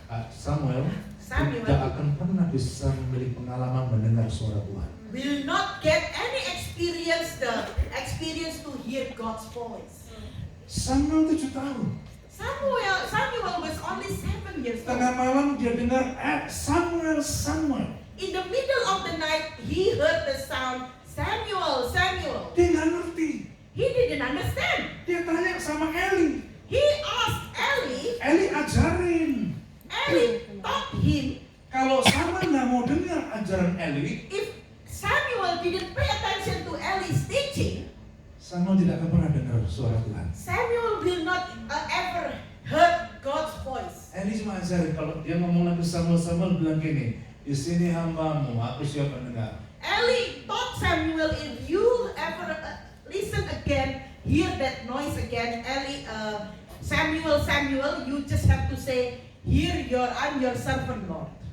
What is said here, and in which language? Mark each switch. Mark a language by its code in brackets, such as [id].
[id] Samuel tidak akan pernah bisa memiliki pengalaman mendengar suara Tuhan. [en] will not get any experience to hear God's voice. [id] Samuel 7 tahun. [en] Samuel was only 7 years [id] Tengah [en] old. [id] malam dia dengar Samuel. [en] In the middle of the night, he heard the sound, Samuel, Samuel. [id] Dia nggak ngerti. [en] He didn't understand. [id] Dia tanya sama Eli. [en] He asked Eli, [id] Eli ajarin. [en] Eli taught him, [id] Kalau Samuel nggak mau dengar ajaran Eli, [en] if didn't pay attention to Eli's teaching, [id] Samuel tidak akan pernah dengar suara Tuhan. [en] Samuel will not ever heard God's voice. [id] Eli cuma ajarin, kalau dia ngomong lagi Samuel bilang gini, di sini hambamu, aku siap mendengar. [en] Eli taught Samuel, if you ever listen again, hear that noise again, Samuel, you just have to say, I'm your servant, Lord.